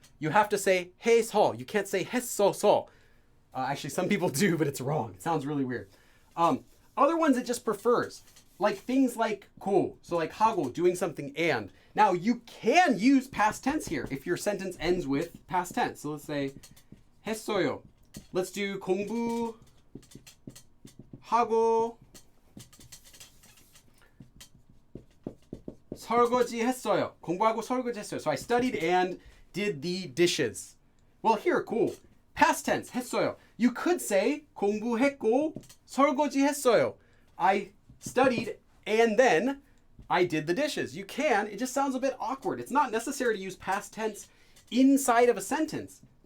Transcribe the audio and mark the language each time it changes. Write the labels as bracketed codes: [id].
[en] You have to say 해서. You can't say 했어서. Actually, some people do, but it's wrong. It sounds really weird. Other ones it just prefers. Like things like 고, so like 하고, doing something and. Now you can use past tense here if your sentence ends with past tense. So let's say 했어요. Let's do [ko] 공부하고 설거지 했어요. 공부하고 설거지 했어요. [en] So I studied and did the dishes. Well, here, cool. Past tense, 했어요. You could say [ko] 공부했고 설거지 했어요. [en] I studied and then I did the dishes. You can. It just sounds a bit awkward. It's not necessary to use past tense inside of a sentence.